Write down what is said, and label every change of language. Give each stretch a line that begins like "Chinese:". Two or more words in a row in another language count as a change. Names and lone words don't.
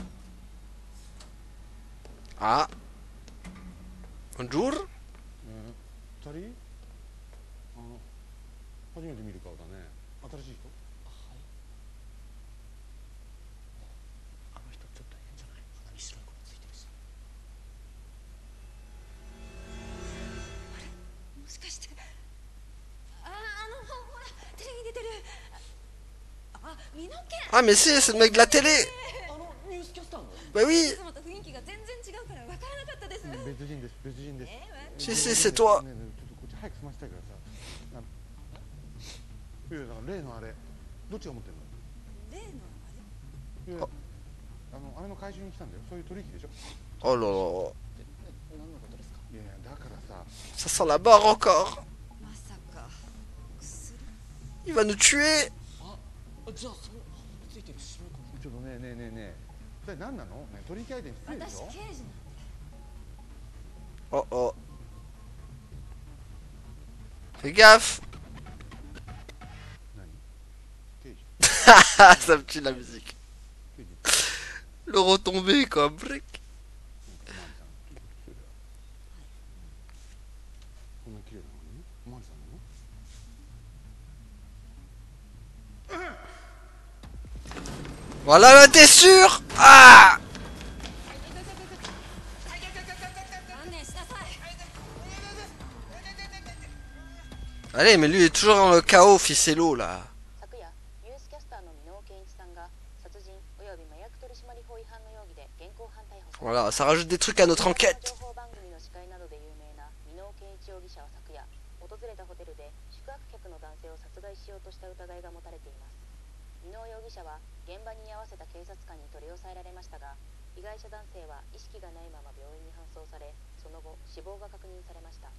French: Ah. Bonjour.
Japanese: 二人初めて見る顔だね。新しい人？はい。あの人ちょっと変じゃない？鼻に白い子がついてるし。もしかしてほらテレビに出てる身の毛
French: Ah, mais c'est le mec de la télé.
Japanese: ニュースキャスターの
French: Bah oui.
Japanese: いつもと雰囲気が全然違うから分からなかったです。別人です、別人です。
French: Si, si, c'est toi.
Japanese: ねえねえ、ちょっとこっち早く済ませたいからさ。いやだから例のあれ、どっちが持ってんの？例のいやあれの回収に来たんだよ。そういう取引でしょ。
French: Oh là là.
Japanese: 何のことですか？いやいやだからさ。
French: Ça sent la barre encore.
Japanese: まさか薬？
French: Il va nous tuer.
Japanese: じゃあその鼻についてる白い子のちょっとねえねえねえねえ。それ何なの？ね取引相手に失礼でしょ。私刑事なんで。
French: Oh oh. Fais gaffe.
Japanese: 何？刑事。
French: Ça me tue la musique.
Japanese: 刑事。
French: Le retombé quoi. Brick.
Japanese: おまわりさん、ちょっとそれでは。こんな綺麗なのに？おまわりさんなの？
French: Voilà là, t'es sûr? Ah!
Japanese: 観念しなさい。
French: Allez, mais lui il est toujours dans le chaos, Ficello là.
Japanese: 昨夜ニュースキャスターの箕尾健一さんが殺人および麻薬取締法違反の容疑で現行犯逮捕され
French: Voilà, ça rajoute des trucs à notre enquête.
Japanese: 情報番組の司会などで有名な箕尾健一容疑者は昨夜訪れたホテルで宿泊客の男性を殺害しようとした疑いが持たれています。箕尾容疑者は現場に居合わせた警察官に取り押さえられましたが、被害者男性は意識がないまま病院に搬送され、その後死亡が確認されました。